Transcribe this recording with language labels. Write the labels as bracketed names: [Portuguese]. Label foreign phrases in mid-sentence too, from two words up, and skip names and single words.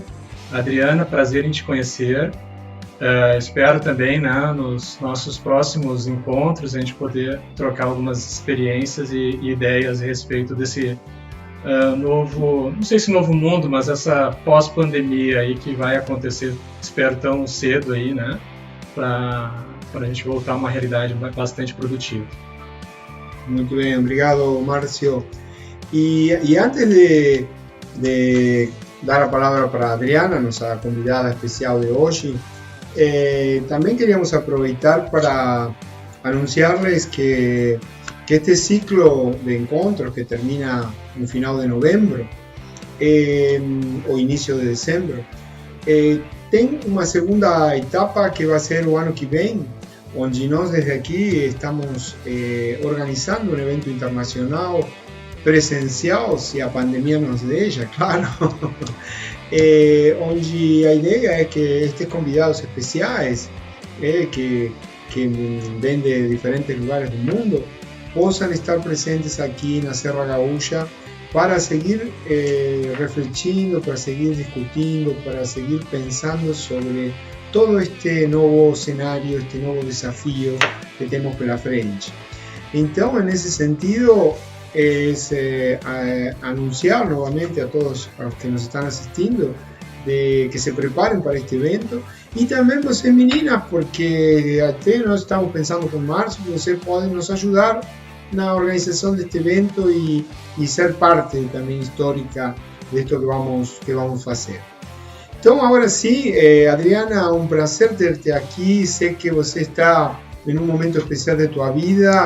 [Portuguese] Adriana, prazer em te conhecer. Espero também, né, nos nossos próximos encontros, a gente poder trocar algumas experiências e ideias a respeito desse novo, não sei se novo mundo, mas essa pós-pandemia aí que vai acontecer, espero tão cedo aí, né, para a gente voltar a uma realidade bastante produtiva. Muito bem, obrigado, Márcio. [Spanish] Y antes de dar la palabra para Adriana, nuestra convidada especial de hoy, también queríamos aprovechar para anunciarles que este ciclo de encuentros que termina en final de noviembre o inicio de diciembre, tiene una segunda etapa que va a ser el año que viene, donde nosotros desde aquí estamos organizando un evento internacional presencial, si a pandemia nos deja, claro, [Portuguese] onde a ideia é que estes convidados especiais que vêm de diferentes lugares do mundo possam estar presentes aqui na Serra Gaúcha para seguir refletindo, para seguir discutindo, para seguir pensando sobre todo este novo cenário, este novo desafio que temos pela frente. Então, nesse sentido, [Spanish] es anunciar nuevamente a todos los que nos están asistiendo de que se preparen para este evento, y también pues meninas, porque [Portuguese] até nós estamos pensando [Spanish] con Márcio que ustedes pueden nos ayudar en la organización de este evento y ser parte también histórica de esto que vamos a hacer. Entonces ahora sí, Adriana, un placer tenerte aquí. Sé que você está en un momento especial de tu vida.